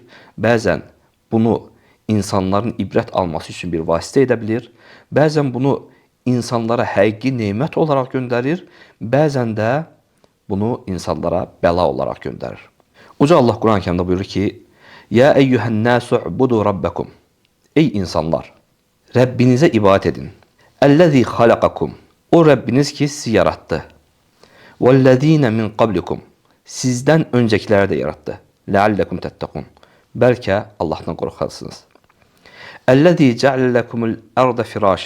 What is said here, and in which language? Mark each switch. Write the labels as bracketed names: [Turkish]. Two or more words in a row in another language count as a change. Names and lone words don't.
[Azerbaijani] Bəzən bunu insanların ibrət alması üçün bir vasitə edə bilir. Bəzən bunu insanlara həqiqi nemət olaraq göndərir. Bəzən də bunu insanlara bəla olaraq göndərir. Uca Allah Quran-ı Kərimdə buyurur ki: [Arabic] "يا أيها الناس اعبدوا ربكم." [Azerbaijani] Ey insanlar, Rəbbinizə ibadət edin. [Arabic] "الذي خلقكم." [Azerbaijani] O Rəbbiniz ki sizi yarattı. [Arabic] "والذين من قبلكم." [Azerbaijani] Sizdən öncəkiləri də yarattı. [Arabic] "لعلكم تتقون." [Azerbaijani] Bəlkə Allahdan qorxarsınız. [Arabic] "الذي جعل لكم الأرض فراشا."